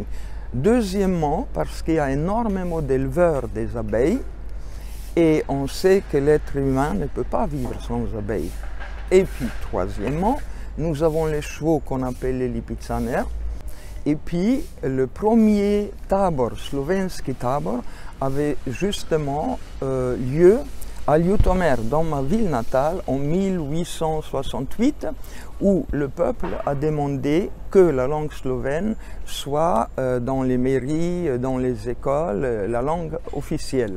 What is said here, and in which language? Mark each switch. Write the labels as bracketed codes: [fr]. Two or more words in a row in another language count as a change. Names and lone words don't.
[fr] Deuxièmement, parce qu'il y a énormément d'éleveurs des abeilles et on sait que l'être humain ne peut pas vivre sans abeilles. Et puis, troisièmement, nous avons les chevaux qu'on appelle les lipicaners. Et puis, le premier tabor, [sl] slovenski tabor, [fr] avait justement lieu à Ljutomer, dans ma ville natale, en 1868, où le peuple a demandé que la langue slovène soit dans les mairies, dans les écoles, la langue officielle.